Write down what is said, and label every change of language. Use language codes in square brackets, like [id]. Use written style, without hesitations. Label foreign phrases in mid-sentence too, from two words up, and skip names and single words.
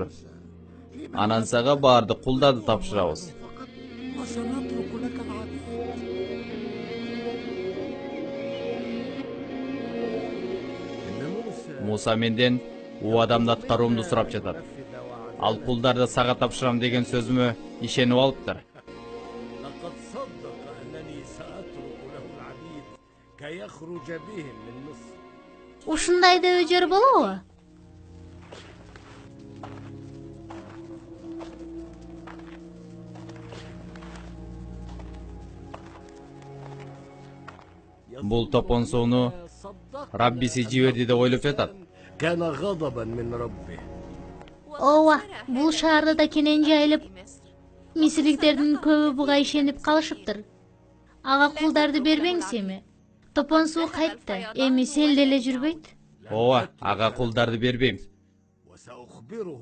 [ky] Анан сага баардык кулдарды тапшырабыз. Муса менден убадамды аткаруумду сурап жатат. Ал кулдарды сага тапшырам деген сөзүмө ишенип алыптыр. [ar] لقد صدق أنني سأترك له العبيد كي يخرج بهم من مصر. [ky] Ушундай да өжөр болобу? Бул топон сууну Раббиси жиберди деп ойлоп жатат. [ar] كان غضبا من ربه. [ky] Ооба, бул шаарды да кенен жайылып, мисирликтердин көбү буга ишенип калышыптыр. Ага кулдарды бербеңиз эми. Топон суу кайтты, эми сел деле жүрбөйт. Ооба, ага кулдарды бербейм. [ar] وسأخبره